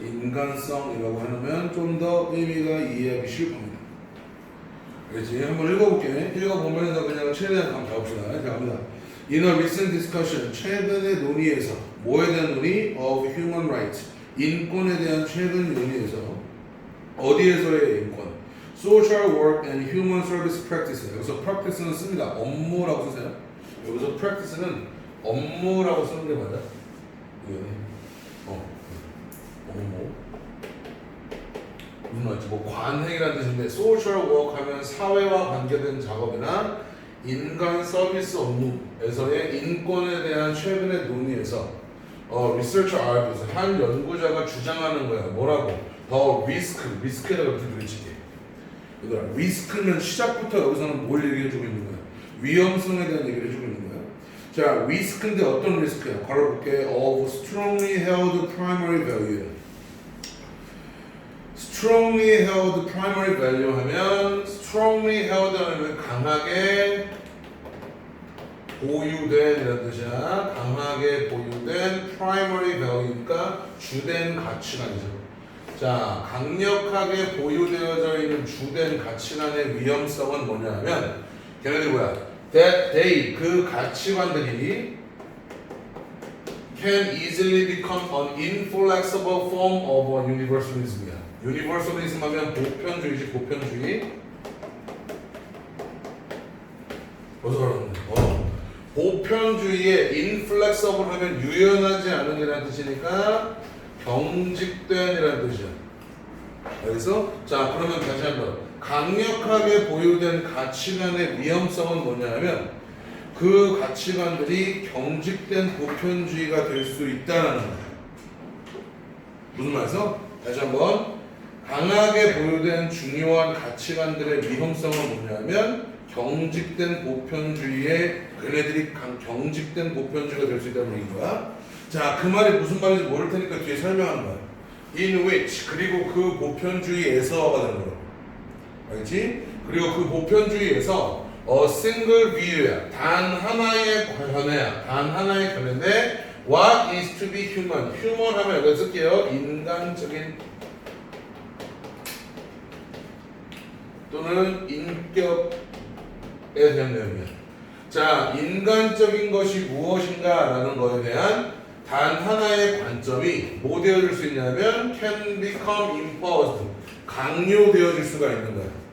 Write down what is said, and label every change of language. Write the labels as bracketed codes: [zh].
[ko] 인간성이라고 해놓으면 좀 더 의미가 이해하기 쉬울 겁니다. 그렇지? 한번 읽어볼게. 읽어보면서 그냥 최대한 한번 가봅시다. 자, 갑니다. [en] In a recent discussion, [ko] 최근의 논의에서 뭐에 대한 논의? [en] Of human rights. [ko] 인권에 대한 최근 논의에서 어디에서의 인권? [en] Social work and human service practice. [ko] 여기서 practice는 씁니다. 업무라고 쓰세요. 여기서 practice는 업무라고 쓰는 게 맞아? 업무. 무슨 말이지? 뭐 관행이라는 뜻인데 social work 하면 사회와 관계된 작업이나 인간 서비스 업무에서의 인권에 대한 최근의 논의에서 [en] researcher argues [ko] 한 연구자가 주장하는 거야. 뭐라고? 더 리스크에다가 이렇게 부딪히게. 얘들아, 리스크는 시작부터 여기서는 뭘 얘기해주고 있는 거야? 위험성에 대한 얘기를 해주고 있는 거야. 자, 리스크인데 어떤 리스크야? 걸어볼게. [en] Of strongly held primary value. strongly held primary value [ko] 하면 [en] strongly held [ko] 하면 강하게 보유된 이라는 뜻이야. 강하게 보유된 [en] primary value [ko] 니까 주된 가치관이죠. 자, 강력하게 보유되어져 있는 주된 가치관의 위험성은 뭐냐 하면 걔네들이 뭐야? [en] That they, [ko] 그 가치관들이 [en] can easily become an inflexible form of universalism이야. [ko] 유니버설리즘 하면 보편주의지, 보편주의. 어디서 알았는데? 보편주의에 inflexible 하면 유연하지 않은 이라는 뜻이니까 경직된 이라는 뜻이야. 그래서 자, 그러면 다시 한번 강력하게 보유된 가치관의 위험성은 뭐냐 하면 그 가치관들이 경직된 보편주의가 될 수 있다는 거야. 무슨 말이죠? 다시 한번 강하게 보유된 중요한 가치관들의 위험성은 뭐냐면 경직된 보편주의에 그네들이 경직된 보편주의가 될 수 있다는 얘기인 거야. 자, 그 말이 무슨 말인지 모를 테니까 뒤에 설명하는 거야. [en] In which, [ko] 그리고 그 보편주의에서가 되는 거야. 알겠지? 그리고 그 보편주의에서 [en] a single view [ko] 야. 단 하나의 견해야. 단 하나의 견해인데 [en] what is to be human? [ko] human 하면 여기다 쓸게요. 인간적인 또는 인격에 대한 내용이야. 자, 인간적인 것이 무엇인가 라는 것에 대한 단 하나의 관점이 뭐 되어질 수 있냐면 [en] can become imposed, [ko] 강요되어질 수가 있는 거야.